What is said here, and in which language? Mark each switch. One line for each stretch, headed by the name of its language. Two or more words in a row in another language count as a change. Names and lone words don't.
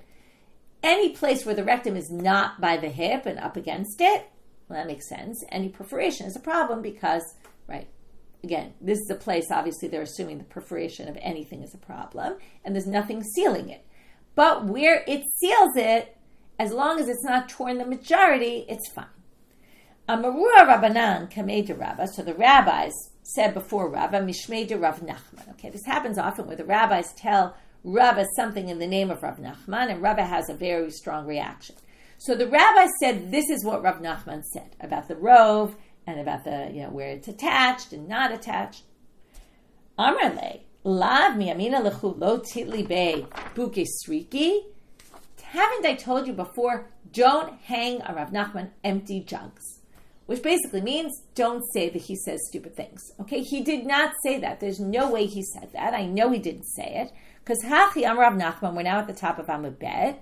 English: Any place where the rectum is not by the hip and up against it, well, that makes sense. Any perforation is a problem because, again, this is a place, obviously they're assuming the perforation of anything is a problem, and there's nothing sealing it. But where it seals it, as long as it's not torn the majority, it's fine.
Aramaic: אמרוה רבנן קמיה דרבה,
English: so the rabbis said before Rabba,
Aramaic: משמיה דרב נחמן.
English: Okay, this happens often where the rabbis tell Rabba something in the name of Rav Nachman, and Rabba has a very strong reaction. So the rabbi said, this is what Rav Nachman said about the rove, and about the, where it's attached and not attached.
Aramaic: אמר להו לאו אמינא לכו לא תתלו ביה בוקי סריקי.
English: Haven't I told you before, don't hang a Rav Nachman empty jugs? Which basically means, don't say that he says stupid things. Okay, he did not say that. There's no way he said that. I know he didn't say it. Because
Aramaic: הכי אמר רב נחמן,
English: we're now at the top of Amud Bet.